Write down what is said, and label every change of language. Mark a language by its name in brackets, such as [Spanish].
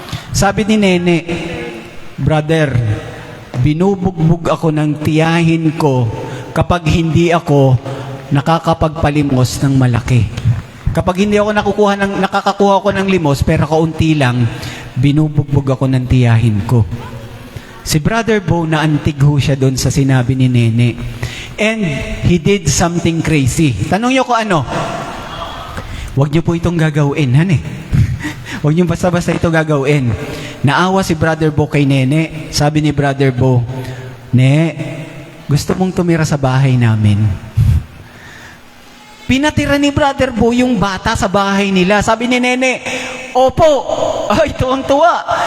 [Filipino] Sabi ni Nene, Brother, binubugbog ako ng tiyahin ko kapag hindi ako nakakapagpalimos ng malaki. Kapag hindi ako nakakakuha ko ng limos, pero kaunti lang, binubugbog ako ng tiyahin ko. Si Brother Bo, naantig ho siya doon sa sinabi ni Nene. [English] And he did something crazy. [Filipino] Tanong niyo ko ano? Huwag niyo po itong gagawin, han eh. Huwag niyo basta-basta ito gagawin. Naawa si Brother Bo kay Nene. Sabi ni Brother Bo, Ne, gusto mong tumira sa bahay namin? Pinatira ni Brother Bo yung bata sa bahay nila. Sabi ni Nene, opo. Ay, tuwang-tuwa.